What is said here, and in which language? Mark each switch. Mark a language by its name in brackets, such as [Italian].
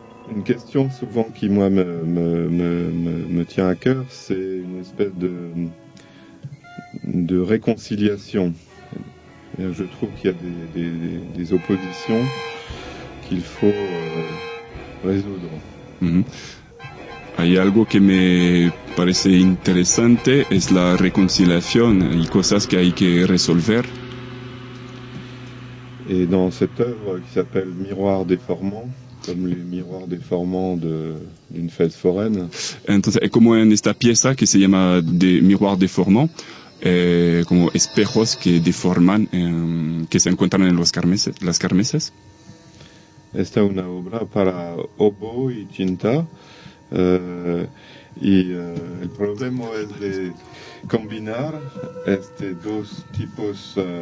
[French] Une question souvent qui moi me tient à cœur, c'est une espèce de réconciliation. Je trouve qu'il y a des oppositions qu'il faut résoudre. Mm-hmm. [Spanish] Hay algo que me parece interesante, es la reconciliación y cosas que hay que resolver. [French] Et dans cette œuvre qui s'appelle Miroir déformant, comme les miroirs déformants d'une fête foraine. [Spanish] Entonces, como en esta pieza que se llama de Miroir déformant, como espejos que deforman, que se encuentran en las kermeses. Esta es una obra para oboe y tinta. El problema es de combinar estos dos tipos.